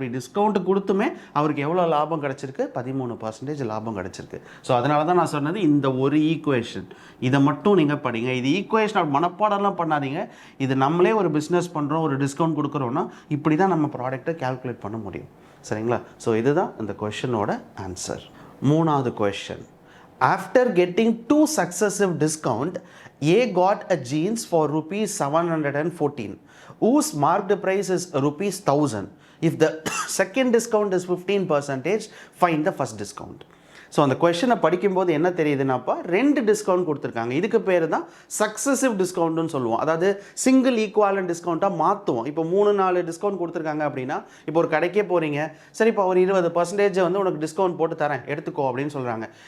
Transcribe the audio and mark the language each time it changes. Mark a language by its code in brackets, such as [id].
[ta] அப்படி டிஸ்கவுண்ட் கொடுத்துமே அவருக்கு எவ்வளோ லாபம் கிடச்சிருக்கு? 13% லாபம் கிடச்சிருக்கு. ஸோ அதனால தான் நான் சொன்னது இந்த ஒரு ஈக்குவேஷன் இதை மட்டும் நீங்கள் படிங்க. இது ஈக்குவேஷன் மனப்பாடம்லாம் பண்ணாதீங்க. இது நம்மளே ஒரு பிஸ்னஸ் பண்ணுறோம், ஒரு டிஸ்கவுண்ட் கொடுக்குறோன்னா இப்படி தான் நம்ம ப்ராடக்ட்டை கால்குலேட் பண்ண முடியும். சரிங்களா? ஸோ இதுதான் இந்த கொஷனோட ஆன்சர். 3வது question. [en] After getting 2 successive discount, A got a jeans for rupees 714, whose marked price is rupees 1000. If the second discount is 15%, find the first discount. [ta] So அந்த கொஷனை படிக்கும்போது என்ன தெரியுதுன்னாப்பா, 2 டிஸ்கவுண்ட் கொடுத்துருக்காங்க. இதுக்கு பேர் தான் சக்ஸசிவ் டிஸ்கவுண்ட்டுன்னு சொல்லுவோம். அதாவது சிங்கிள் ஈக்குவலன்ட் டிஸ்கவுண்ட்டாக மாற்றுவோம். இப்போ 3-4 டிஸ்கவுண்ட் கொடுத்துருக்காங்க அப்படின்னா, இப்போ ஒரு கடைக்கே போகிறீங்க, சரிப்பா ஒரு 20% வந்து உனக்கு டிஸ்கவுண்ட் போட்டு தரேன் எடுத்துக்கோ அப்படின்னு சொல்கிறாங்க.